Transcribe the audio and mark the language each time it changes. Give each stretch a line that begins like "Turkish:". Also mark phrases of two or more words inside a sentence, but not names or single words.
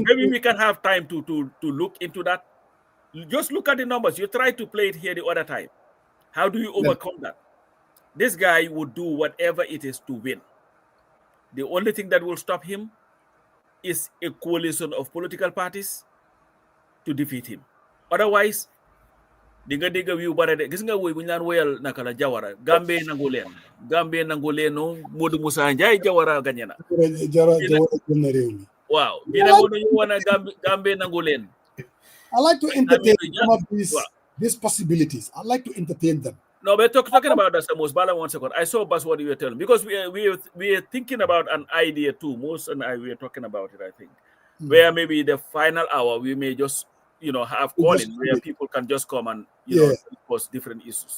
English: But maybe we can have time to look into that. Just look at the numbers. You tried to play it here the other time. How do you overcome that? This guy would do whatever it is to win. The only thing that will stop him is a coalition of political parties to defeat him. Otherwise,
Wolof: diga wi bare de gis nga woy bu ñaan woyal naka la Jawara Gambe nangulen no Modou Moussa Ndiaye Jawara gañena wow bi na mo ñu wona Gambe nangulen.
English: I like to entertain some of these possibilities. I like to entertain them. No, but talking about that, Mos, Bala, 1 second. I saw Bas what you were telling, because we are thinking about an idea too. Mos and I were talking about it, I think, where maybe the final hour we may just have calling where people can just come and discuss different issues.